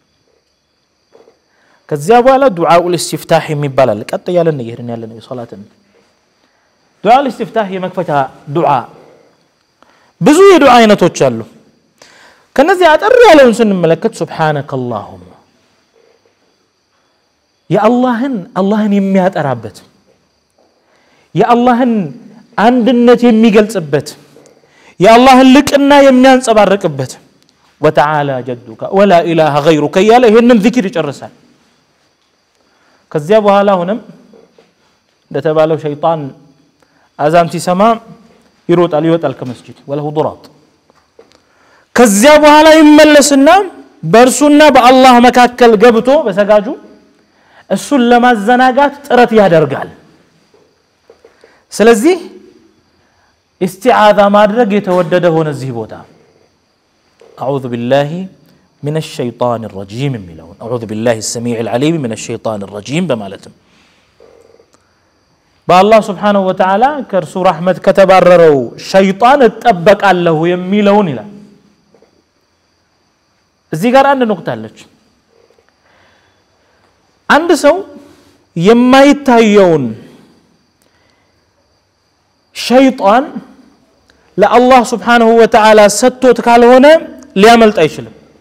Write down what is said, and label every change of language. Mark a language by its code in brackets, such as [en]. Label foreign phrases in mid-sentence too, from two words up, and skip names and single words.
[am] ከዚያ በኋላ [ar] دعاء الاستفتاح [am] የሚባል አለ ቀጥ ያለን ይሄን ያለን የሶላትን [ar] دعاء الاستفتاح [am] የመክፈቻ ዱዓ ብዙ የዱዓ አይነቶች አሉ ከነዚህ አጠር ያለውን ስንመለከት ሱብሃነከላሁም አላህን የሚያጠራበት የአላህን አንድነት የሚገልጽበት የአላህን ልቅና የሚያንጸባርቅበት [ar] وتعالى جدك ولا اله غيرك [am] ያለ ይሄንን ዚክር ይጨርሳል ከዚያ በኋላ ሆነም እንደተባለው ሸይጣን አዛም ሲሰማ ይወጣል ከመስጂድ [ar] وله ضراط [am] ከዚያ በኋላ ይመለስና በእርሱና በአላህ መካከል ገብቶ በሰጋጁ እሱን ለማዘናጋት ጥረት ያደርጋል ስለዚህ استعاذة ማድረግ የተወደደ ሆነ እዚህ ቦታ [ar] اعوذ بالله من الشيطان الرجيم [am] የሚለውን [ar] اعوذ بالله السميع العليم من الشيطان الرجيم [am] በማለትም በአላህ [ar] سبحانه وتعالى [am] ከርሱ ረህመት ከተባረረው ሸይጣን ተጠበቃለሁ የሚለውን ይላል እዚህ ጋር አንድ ንቁጣ አለች አንድ ሰው የማይታየውን ሸይጣን ለአላህ [ar] سبحانه وتعالى [am] ሰጥቶት ካልሆነ ሊያመልጥ አይችልም